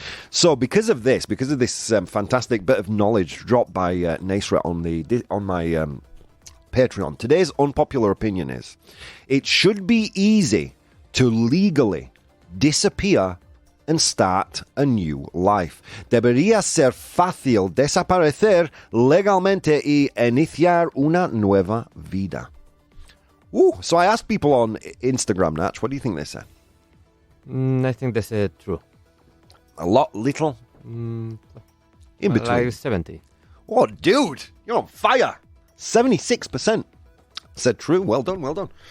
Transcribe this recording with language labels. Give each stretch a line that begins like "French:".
English: So because of this fantastic bit of knowledge dropped by Nasra on my Patreon, today's unpopular opinion is, it should be easy to legally disappear and start a new life.
Spanish: Debería ser fácil desaparecer legalmente y iniciar una nueva vida.
English: So I asked people on Instagram, Natch, what do you think they said? I think they said true. A lot, little? In between. Like 70. Oh, dude, you're on fire. 76% said true. Well done.